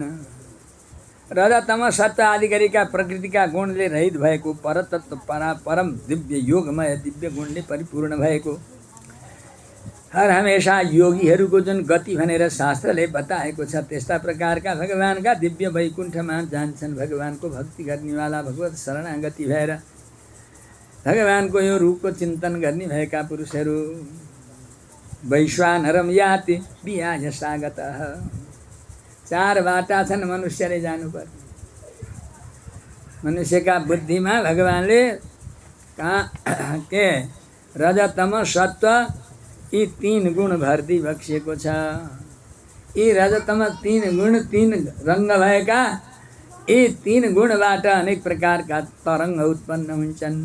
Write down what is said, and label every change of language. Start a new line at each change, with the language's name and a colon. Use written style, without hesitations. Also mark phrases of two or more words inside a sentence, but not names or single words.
Nepali: रजतम सत्व आदि गरीका प्रकृतिका गुणले रहित भएको परतत्व परम दिव्य योगमय दिव्य गुणले परिपूर्ण भएको हर हमेशा योगीहरूको जुन गति भनेर शास्त्रले बताएको छ त्यस्ता प्रकारका भगवानका दिव्य वैकुण्ठमा जान्छन्। भगवानको भक्ति गर्नेवाला भगवत शरणागति भएर भगवानको यो रूपको चिन्तन गर्ने भएका पुरुषहरू
Sanskrit: वैश्वानरम याति विहाय सागतः।
Nepali: चार बाटा छन् मनुष्यले जानुपर्ने। मनुष्यका बुद्धिमा भगवानले कहाँ के रजतम सत्व यी तीन गुण भर्ती बक्सिएको छ। यी रजतम तीन गुण तीन रङ्ग भएका यी तीन गुणबाट अनेक प्रकारका तरङ्ग उत्पन्न हुन्छन्।